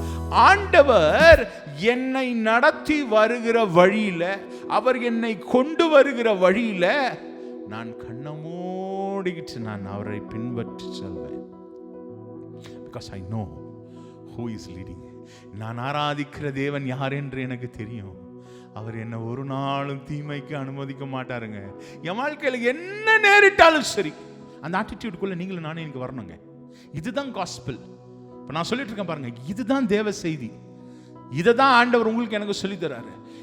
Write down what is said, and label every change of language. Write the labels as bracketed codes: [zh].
[ta] ஆண்டவர் என்னை நடத்தி வருகிற வழியில, அவர் என்னை கொண்டு வருகிற வழியில நான் கண்ணை மூடிக்கிட்டு நான் அவரை பின்பற்றி செல்வேன். [en] Because I know who is leading. [ta] நான் ஆராதிக்கிற தேவன் யார் என்று எனக்கு தெரியும். அவர் என்ன ஒரு நாளும் தீமைக்கு அனுமதிக்க மாட்டாருங்க. என் வாழ்க்கையில் என்ன நேரிட்டாலும் சரி, அந்த ஆட்டிடியூடுக்குள்ள நீங்களும் நானே எனக்கு வரணுங்க. இதுதான் காஸ்பல். இப்போ நான் சொல்லிட்டு இருக்கேன் பாருங்க, இதுதான் தேவ செய்தி. இதை தான் ஆண்டவர் உங்களுக்கு எனக்கு சொல்லி தராரு.